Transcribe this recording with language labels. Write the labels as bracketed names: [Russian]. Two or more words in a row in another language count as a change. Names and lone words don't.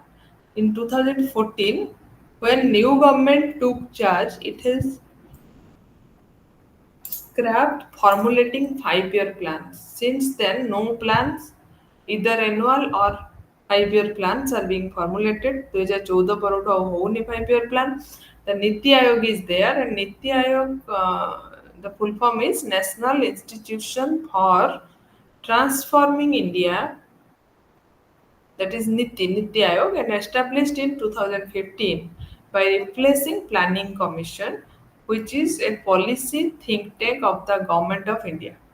[English] In 2014, when new government took charge, it has scrapped formulating 5 year plans. Since then, no plans, either annual or 5 year plans, are being formulated. [Odia] 2014 परଠୁ ଆଉ ହଉନି [English] 5 year plan. The Niti Aayog is there, and Niti Aayog, the full form is National Institution for Transforming India, that is Niti Aayog, and established in 2015 by replacing Planning Commission, which is a policy think tank of the Government of India.